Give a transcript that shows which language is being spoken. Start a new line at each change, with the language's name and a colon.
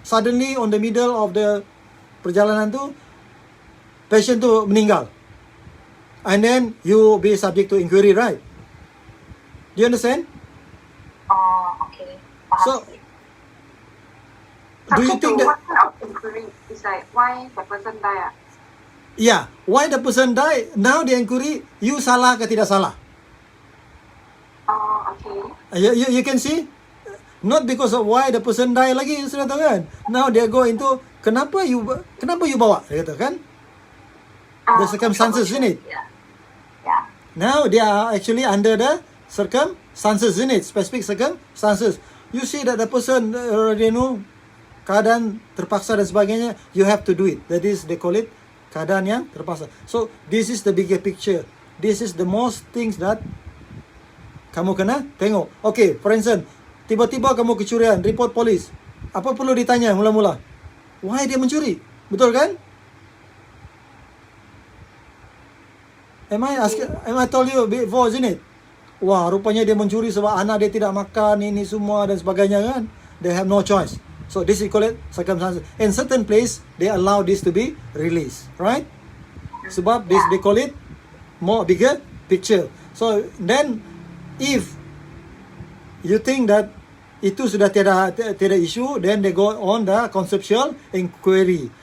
English: Suddenly on the middle of the
Malay: perjalanan tu,
English: patient
Malay: tu meninggal.
English: And then you be subject to inquiry, right? Do you understand? Okay. So, do you think that? What kind of inquiry is like why the person die? Yeah, why the person die? Now the inquiry, you
Malay: salah ke tidak salah?
English: Okay. You can see, not because of why the person die
Malay: lagi, sudah tahu kan?
English: Now they go into
Malay: kenapa you bawa, dia kata kan?
English: The circumstances in it. Yeah. Now they are actually under the circumstances in it, specific circumstances. You see that the person already know
Malay: keadaan terpaksa dan sebagainya.
English: You have to do it. That is, they call it
Malay: keadaan yang terpaksa.
English: So this is the bigger picture. This is the most things that
Malay: kamu kena tengok. Okay,
English: for instance,
Malay: tiba-tiba kamu kecurian, report polis. Apa perlu ditanya mula-mula? Why dia mencuri? Betul kan?
English: Am I told you before, isn't it?
Malay: Wah, rupanya dia mencuri sebab anak dia tidak makan, ini semua dan sebagainya kan?
English: They have no choice. So this is called circumstances. In certain place, they allow this to be released, right? Sebab this they call it more bigger picture. So then, if you think that
Malay: itu sudah tiada
English: issue, then they go on the conceptual inquiry.